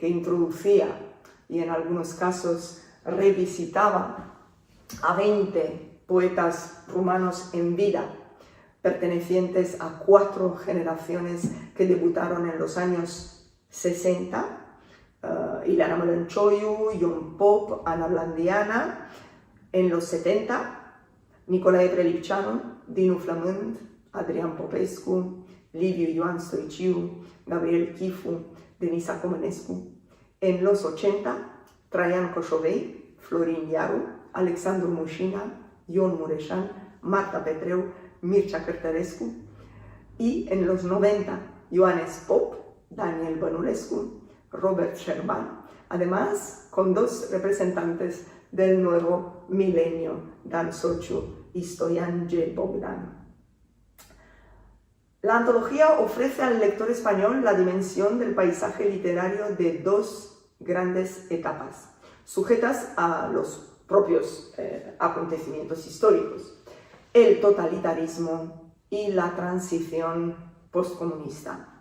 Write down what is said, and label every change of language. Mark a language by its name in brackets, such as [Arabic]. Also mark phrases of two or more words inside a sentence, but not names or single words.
[Spanish] introducía y en algunos casos revisitaba a 20 poetas rumanos en vida, pertenecientes a 4 generaciones que debutaron en los años 60, Ileana Mălăncioiu, Ion Pop, Ana Blandiana; en los 70, Nicolae Prelipceanu, Dinu Flămând, Adrian Popescu, Liviu Ioan Stoiciu, Gabriel Chifu, Denisa Comănescu; en los 80, Traian Coșovei, Florin Iaru, Alexandru Mușina, Ion Mureșan, Marta Petreu, Mircea Cărtărescu; y en los 90, Ioanes Pop, Daniel Bănulescu, Robert Șerban, además con 2 representantes del nuevo milenio, Dan Sociu y Stoian G. Bogdan. La antología ofrece al lector español la dimensión del paisaje literario de 2 grandes etapas, sujetas a los propios acontecimientos históricos: el totalitarismo y la transición postcomunista.